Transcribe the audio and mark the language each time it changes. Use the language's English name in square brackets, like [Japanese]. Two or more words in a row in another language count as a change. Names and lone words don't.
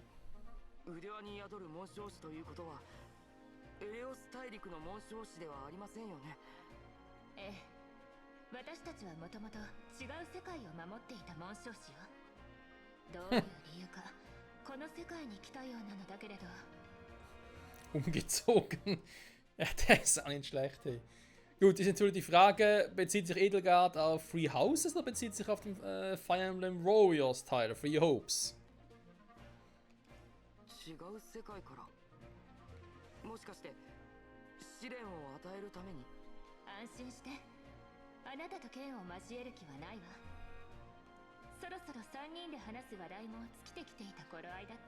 [Japanese] 腕輪に宿る紋章師ということはエレオス大陸の紋章師ではありませんよね。ええ、私たちはもともと違う世界を守っていた紋章師よ。どういう理由かこの世界に来たようなのだけれど。 [German] Umgezogen. Ja, der ist auch nicht schlecht. Hey. Gut, ist natürlich die Frage, bezieht sich Edelgard auf Three Houses oder bezieht sich auf den Fire Emblem Warriors Teil, Three Hopes? [Japanese] 違う世界から。もしかして試練を与えるために？安心して、あなたと剣を交える気はないわ。そろそろ3人で話す話題も尽きてきていた頃合いだったし。